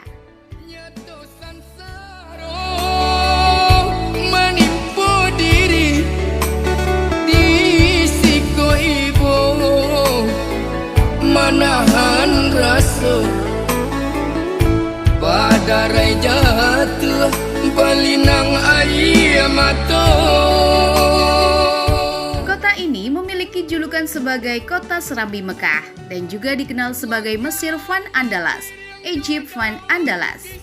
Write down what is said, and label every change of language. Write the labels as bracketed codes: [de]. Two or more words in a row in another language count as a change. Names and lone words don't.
[min] Nyato sansaro menipu diri di siko ibu, manahan rasa pada rai jatuh balinang air mata. [id] Kota ini memiliki julukan sebagai Kota Serambi Mekah dan juga dikenal sebagai Mesir Van Andalas, Egypt Van Andalas.